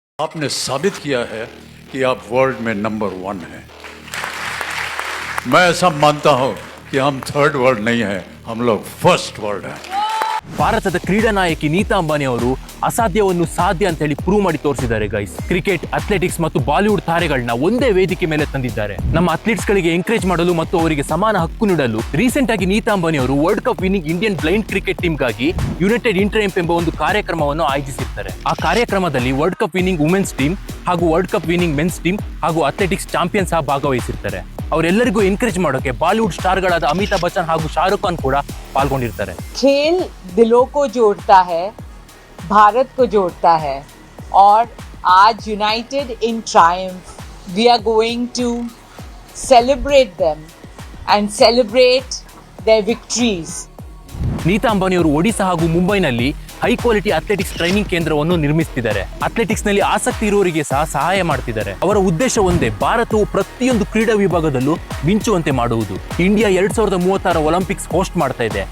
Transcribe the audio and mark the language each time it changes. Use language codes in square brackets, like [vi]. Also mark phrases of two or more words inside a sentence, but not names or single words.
[hi] आपने साबित किया है कि आप वर्ल्ड में नंबर 1 हैं। मैं ऐसा मानता हूं कि हम [en] third world [hi] नहीं हैं, हम लोग [en] first world [hi] हैं। [kn] ಭಾರತದ ಕ್ರೀಡಾ ನಾಯಕಿ ನೀತಾ ಅಂಬಾನಿ ಅವರು ಅಸಾಧ್ಯವನ್ನು ಸಾಧ್ಯ ಅಂತ ಹೇಳಿ ಪ್ರೂವ್ ಮಾಡಿ ತೋರಿಸಿದ್ದಾರೆ ಗೈಸ್. ಕ್ರಿಕೆಟ್, ಅಥ್ಲೆಟಿಕ್ಸ್ ಮತ್ತು ಬಾಲಿವುಡ್ ತಾರೆಗಳನ್ನ ಒಂದೇ ವೇದಿಕೆ ಮೇಲೆ ತಂದಿದ್ದಾರೆ. ನಮ್ಮ ಅಥ್ಲೀಟ್ಸ್ ಗಳಿಗೆ ಎಂಕರೇಜ್ ಮಾಡಲು ಮತ್ತು ಅವರಿಗೆ ಸಮಾನ ಹಕ್ಕು ನೀಡಲು ರೀಸೆಂಟ್ ಆಗಿ ನೀತಾ ಅಂಬಾನಿ ಅವರು [en] world cup winning Indian blind cricket team [kn] ಗಾಗಿ ಯುನೈಟೆಡ್ ಇನ್ ಟ್ರಯಂಫ್ ಎಂಬ ಒಂದು ಕಾರ್ಯಕ್ರಮವನ್ನು ಆಯೋಜಿಸಿರ್ತಾರೆ. ಆ ಕಾರ್ಯಕ್ರಮದಲ್ಲಿ [en] world cup winning women's team [kn] ಹಾಗೂ [en] world cup winning men's team [kn] ಹಾಗೂ [en] athletics champion [kn] ಸಹ ಭಾಗವಹಿಸಿರ್ತಾರೆ. ಅವರೆಲ್ಲರಿಗೂ ಎನ್ಕರೇಜ್ ಮಾಡೋಕೆ ಬಾಲಿವುಡ್ ಸ್ಟಾರ್ಗಳಾದ ಅಮಿತಾಬ್ ಬಚ್ಚನ್ ಹಾಗೂ ಶಾರುಖ್ ಖಾನ್ ಕೂಡ ಪಾಲ್ಗೊಂಡಿರ್ತಾರೆ. [hi] खेल दिलों को जोड़ता है, भारत को जोड़ता है और आज [en] United in Triumph we are going to celebrate them and celebrate their victories. [kn] ನೀತಾ ಅಂಬಾನಿ ಅವರು ಒಡಿಶಾ ಹಾಗೂ ಮುಂಬೈನಲ್ಲಿ [en] high quality athletics training [kn] ಕೇಂದ್ರವನ್ನು ನಿರ್ಮಿಸುತ್ತಿದ್ದಾರೆ. ಅಥ್ಲೆಟಿಕ್ಸ್ ನಲ್ಲಿ ಆಸಕ್ತಿ ಇರುವವರಿಗೆ ಸಹ ಸಹಾಯ ಮಾಡ್ತಿದ್ದಾರೆ. ಅವರ ಉದ್ದೇಶ ಒಂದೇ, ಭಾರತವು ಪ್ರತಿಯೊಂದು ಕ್ರೀಡಾ ವಿಭಾಗದಲ್ಲೂ ಮಿಂಚುವಂತೆ ಮಾಡುವುದು. ಇಂಡಿಯಾ 2036 ಒಲಿಂಪಿಕ್ಸ್ ಹೋಸ್ಟ್ ಮಾಡ್ತಾ ಇದೆ.